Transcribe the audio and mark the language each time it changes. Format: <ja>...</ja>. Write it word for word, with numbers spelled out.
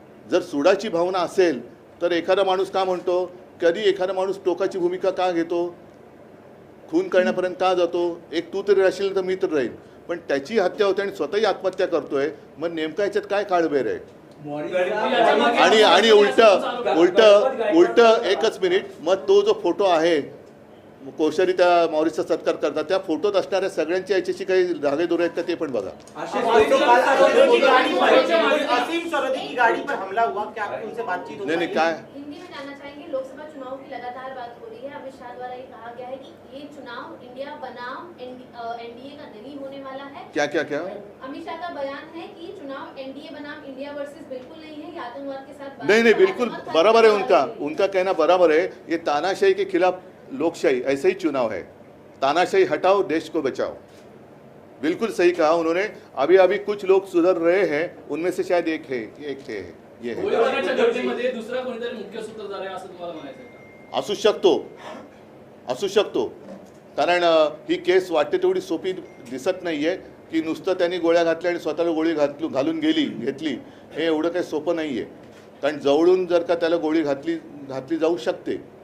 <mr>जर सुडाची भावना असेल तर एखादा माणूस का म्हणतो, कधी एखादा माणूस टोकाची भूमिका का घेतो, खून करण्यापर्यंत का जातो, एक तू तरी राशील तर मी तर राहील, पण त्याची हत्या होते आणि स्वतःही आत्महत्या करतोय, मग नेमका याच्यात काय काळबेर आहे. आणि आणि उलट उलट उलट एकच मिनिट, मग तो जो फोटो आहे कोश्यारी त्या मॉरिसचा सत्कार करतात, त्या फोटोत असणाऱ्या सगळ्यांच्या याच्याशी काही धागेदोरे आहेत का ते पण बघा.</mr> <hi>असीम सरोदे की गाड़ी पर हमला हुआ, क्या आपकी उनसे बातचीत हो</hi> <mr>नाही पाई? नाही काय</mr> <hi>हिंदी में जानना चाहेंगे, लोकसभा चुनाव की लगातार बात हो रही है, अमित शाह द्वारा ये कहा गया है कि ये चुनाव इंडिया बनाम एनडीए का नहीं होने वाला है। क्या क्या क्या अमित शाह का बयान है कि चुनाव एनडीए बनाम इंडिया वर्सेस बिल्कुल नहीं है, ये आतंकवाद के साथ नहीं नहीं बिल्कुल बराबर है, उनका उनका कहना बराबर है, ये तानाशाही के खिलाफ लोकशाही ऐसे ही चुनाव है, तानाशाही हटाओ देश को बचाओ, बिल्कुल सही कहा उन्होंने. अभी अभी कुछ लोग सुधर रहे हैं, उनमें से शायद एक है एक है ये है</hi> <mr>घटनेमध्ये दुसरा कोणीतरी मुख्य सूत्रधार आहे असं तुम्हाला म्हणायचं आहे का? असू शकतो असू शकतो, कारण अ, ही केस वाटते तेवढी सोपी दिसत नाही आहे की नुसतं त्यांनी गोळ्या घातल्या आणि स्वतःला गोळी घातलू घालून गेली घेतली, हे एवढं काही सोपं नाही आहे, कारण जवळून जर का त्याला गोळी घातली घातली जाऊ शकते.</mr>